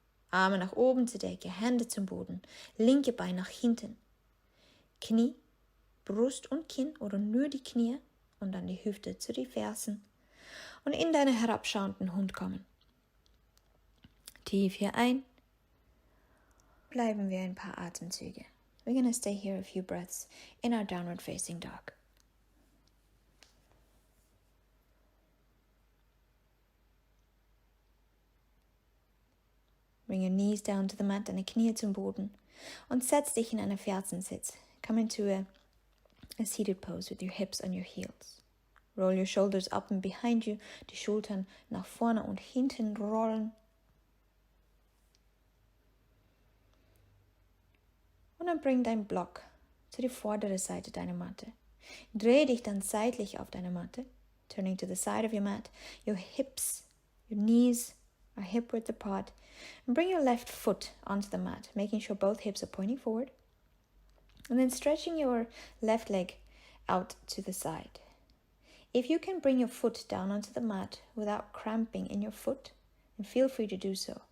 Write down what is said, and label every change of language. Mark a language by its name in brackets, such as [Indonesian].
[German] Arme nach oben zur Decke, Hände zum Boden, linke Bein nach hinten. Knie, Brust und Kinn oder nur die Knie und dann die Hüfte zu die Fersen und in deinen herabschauenden Hund kommen. Tief hier ein. Bleiben wir ein paar Atemzüge. [English] We're going to stay here a few breaths in our downward facing dog. Bring your knees down to the mat, [German] deine Knie zum Boden und setz dich in einen Fersensitz. [English] Come into a seated pose with your hips on your heels. Roll your shoulders up and behind you. [German] Die Schultern nach vorne und hinten rollen. Und dann bring deinen Block zu die vordere Seite deiner Matte. Dreh dich dann seitlich auf deine Matte. [English] Turning to the side of your mat. Your hips, your knees are hip width apart. And bring your left foot onto the mat, making sure both hips are pointing forward. And then stretching your left leg out to the side. If you can bring your foot down onto the mat without cramping in your foot, then feel free to do so.